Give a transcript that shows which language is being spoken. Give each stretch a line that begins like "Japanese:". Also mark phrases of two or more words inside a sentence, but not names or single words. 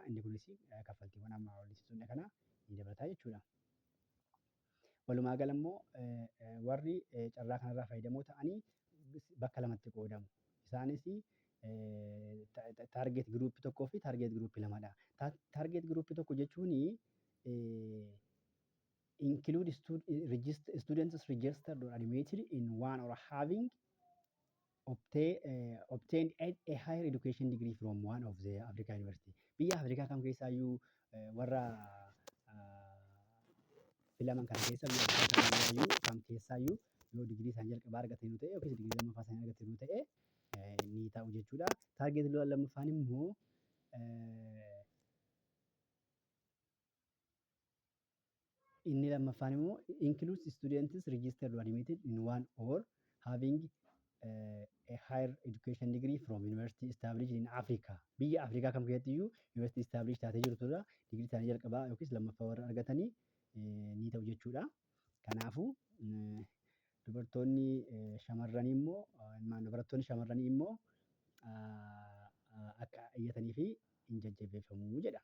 Oromo: Inni kunis kaffaltiiwwan amma olisiisuun kana ni dabalata jechuudha. Walumaa gala immoo warri carraa kanarraa fayyadamoo ta'anii bakka lamatti qoodamu. Isaanis
English: taarget giruuppii
Oromo: tokkoo fi
English: taarget giruuppii
Oromo: lamadha.
English: Taarget giruuppii
Oromo: tokko jechuun
English: include students registered or admitted in one or having obtained a higher education degree from one of the African university.
Oromo: Biyya Afrikaa kam keessaayyuu warra filaman kana keessa biyya Afrikaa kam keessaayyuu yoo digirii isaan jalqabaa argatanii ta'e yookiis digirii lammaffaa isaanii argatanii ta'e ni ta'u jechuudha. Taarget lammaffaan immoo inni lammaffaan immoo
English: includes students registered or admitted in one or having a higher education degree from university established in Africa.
Oromo: Biyya Afrikaa kam keessattiyyuu
English: university established
Oromo: taatee jirtudha. Digirii isaanii jalqabaa yookiis lammaffaa warra argatanii ni ta'u jechuudha. Kanaafuu dubartoonni shamarranii immoo akka iyyatanii fi hin jajjabeeffamuu jedha.